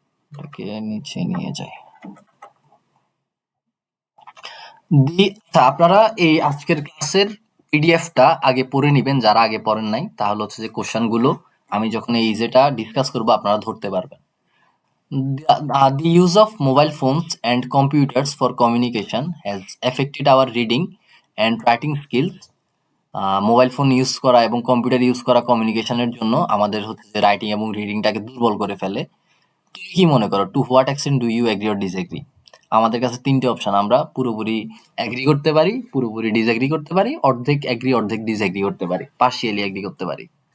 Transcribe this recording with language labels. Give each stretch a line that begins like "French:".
Bangla: এটাকে নিচে নিয়ে যাই। আচ্ছা, আপনারা এই আজকের ক্লাসের পিডিএফটা আগে পড়ে নিবেন, যারা আগে পড়েন নাই, তাহলে হচ্ছে যে কোশ্চেন গুলো আমি যখন এই যেটা ডিসকাস করবো আপনারা ধরতে পারবেন।
English: The use of mobile phones and computers for communication has affected our reading and writing skills.
Bangla: Mobile phone use করা এবং কম্পিউটার ইউজ করা কমিউনিকেশনের জন্য আমাদের হচ্ছে যে রাইটিং এবং রিডিংটাকে দুর্বল করে ফেলে। তুমি কি মনে করো,
English: To what extent do you agree or disagree?
Bangla: আমাদের কাছে তিনটে অপশন, আমরা পুরোপুরি এগ্রি করতে পারি, পুরোপুরি ডিসএগ্রি করতে পারি, অর্ধেক এগ্রি অর্ধেক ডিসএগ্রি করতে পারি, পার্শিয়ালি এগ্রি করতে পারি।